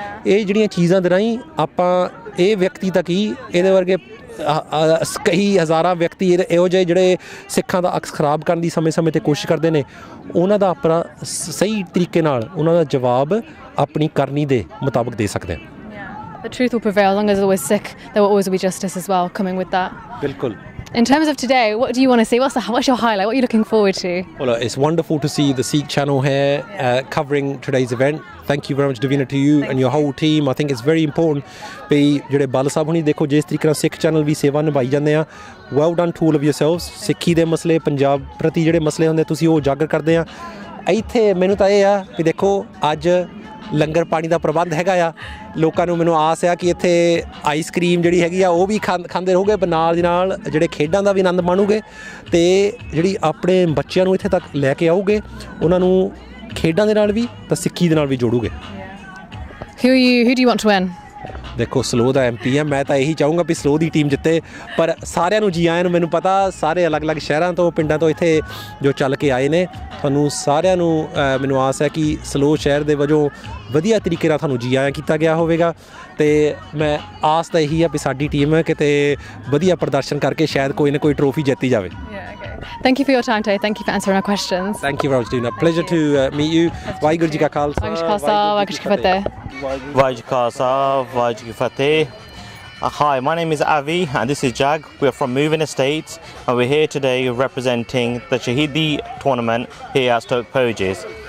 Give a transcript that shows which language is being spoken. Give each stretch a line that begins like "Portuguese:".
Punjabi: ਇਹ ਜਿਹੜੀਆਂ ਚੀਜ਼ਾਂ ਦੇ ਰਾਹੀਂ ਆਪਾਂ ਇਹ ਵਿਅਕਤੀ ਤੱਕ ਹੀ ਇਹਦੇ ਵਰਗੇ ਕਈ ਹਜ਼ਾਰਾਂ ਵਿਅਕਤੀ ਇਹੋ ਜਿਹੇ ਜਿਹੜੇ ਸਿੱਖਾਂ ਦਾ ਅਕਸ ਖਰਾਬ ਕਰਨ ਦੀ ਸਮੇਂ-ਸਮੇਂ 'ਤੇ ਕੋਸ਼ਿਸ਼ ਕਰਦੇ ਨੇ, ਉਹਨਾਂ ਦਾ ਆਪਣਾ ਸਹੀ ਤਰੀਕੇ ਨਾਲ ਉਹਨਾਂ ਦਾ ਜਵਾਬ ਆਪਣੀ ਕਰਨੀ ਦੇ ਮੁਤਾਬਕ ਦੇ ਸਕਦੇ ਹਾਂ।
English: The truth will prevail as long as there's always Sikh. There will always be justice as well coming with that.
Punjabi: ਬਿਲਕੁਲ।
English: In terms of today, what do you want to see? What's your highlight? What are you looking forward to? Well, it's wonderful to see the Sikh channel here covering today's event. Thank you very much, Davina, to you and your whole team. I think it's very important
Punjabi: ਵੀ ਜਿਹੜੇ ਬਾਲ ਸਾਹਿਬ ਹੁਣੀ ਦੇਖੋ ਜਿਸ ਤਰੀਕੇ ਨਾਲ ਸਿੱਖ channel ਵੀ ਸੇਵਾ ਨਿਭਾਈ ਜਾਂਦੇ ਆ,
English: well done to all of yourselves.
Punjabi: ਸਿੱਖੀ ਦੇ ਮਸਲੇ, ਪੰਜਾਬ ਪ੍ਰਤੀ ਜਿਹੜੇ ਮਸਲੇ ਹੁੰਦੇ ਤੁਸੀਂ ਉਹ ਉਜਾਗਰ ਕਰਦੇ ਆ। ਇੱਥੇ ਮੈਨੂੰ ਤਾਂ ਇਹ ਆ ਵੀ ਦੇਖੋ ਅੱਜ ਲੰਗਰ ਪਾਣੀ ਦਾ ਪ੍ਰਬੰਧ ਹੈਗਾ ਆ, ਲੋਕਾਂ ਨੂੰ ਮੈਨੂੰ ਆਸ ਆ ਕਿ ਇੱਥੇ ਆਈਸ ਕਰੀਮ ਜਿਹੜੀ ਹੈਗੀ ਆ ਉਹ ਵੀ ਖਾਂਦੇ ਰਹੋਗੇ, ਪਰ ਨਾਲ ਦੀ ਨਾਲ ਜਿਹੜੇ ਖੇਡਾਂ ਦਾ ਵੀ ਆਨੰਦ ਮਾਣੋਗੇ, ਤੇ ਜਿਹੜੀ ਆਪਣੇ ਬੱਚਿਆਂ ਨੂੰ ਇੱਥੇ ਤੱਕ ਲੈ ਕੇ ਆਓਗੇ, ਉਹਨਾਂ ਨੂੰ ਖੇਡਾਂ ਦੇ ਨਾਲ ਵੀ ਤਾਂ ਸਿੱਖੀ ਦੇ ਨਾਲ ਵੀ ਜੋੜੋਗੇ।
English: Who do you want to win?
Punjabi: ਦੇਖੋ ਸਲੋ ਦਾ MP ਹੈ, ਮੈਂ ਤਾਂ ਇਹੀ ਚਾਹੂੰਗਾ ਵੀ ਸਲੋ ਦੀ ਟੀਮ ਜਿੱਤੇ, ਪਰ ਸਾਰਿਆਂ ਨੂੰ ਜੀ ਆਇਆਂ ਨੂੰ। ਮੈਨੂੰ ਪਤਾ ਸਾਰੇ ਅਲੱਗ-ਅਲੱਗ ਸ਼ਹਿਰਾਂ ਤੋਂ ਪਿੰਡਾਂ ਤੋਂ ਇੱਥੇ ਜੋ ਚੱਲ ਕੇ ਆਏ ਨੇ, ਤੁਹਾਨੂੰ ਸਾਰਿਆਂ ਨੂੰ ਮੈਨੂੰ ਆਸ ਹੈ ਕਿ ਸਲੋ ਸ਼ਹਿਰ ਦੇ ਵਜੋਂ ਵਧੀਆ ਤਰੀਕੇ ਨਾਲ ਤੁਹਾਨੂੰ ਜੀ ਆਇਆਂ ਕੀਤਾ ਗਿਆ ਹੋਵੇਗਾ, ਤੇ ਮੈਂ ਆਸ ਤਾਂ ਇਹੀ ਆ ਵੀ ਸਾਡੀ ਟੀਮ ਕਿਤੇ ਵਧੀਆ ਪ੍ਰਦਰਸ਼ਨ ਕਰਕੇ ਸ਼ਾਇਦ ਕੋਈ ਨਾ ਕੋਈ ਟਰੋਫੀ ਜਿੱਤੀ ਜਾਵੇ।
English: Thank you for your time today. Thank you for answering our questions. Thank you very much, Dina. Pleasure to meet you.
Punjabi: Waheguru ji ਕਾ ਖਾਲਸਾ, ਵਾਹਿਗੁਰੂ ਜੀ ਕੀ ਫਤਿਹ। ਵਾਹਿਗੁਰੂ ਜੀ ਕਾ ਖਾਲਸਾ, ਵਾਹਿਗੁਰੂ ਜੀ ਕੀ ਫਤਿਹ।
English: Hi, my name is Avi and this is Jag. We're from Moving Estates and we're here today representing the Shaheedi tournament here at Stoke Poges.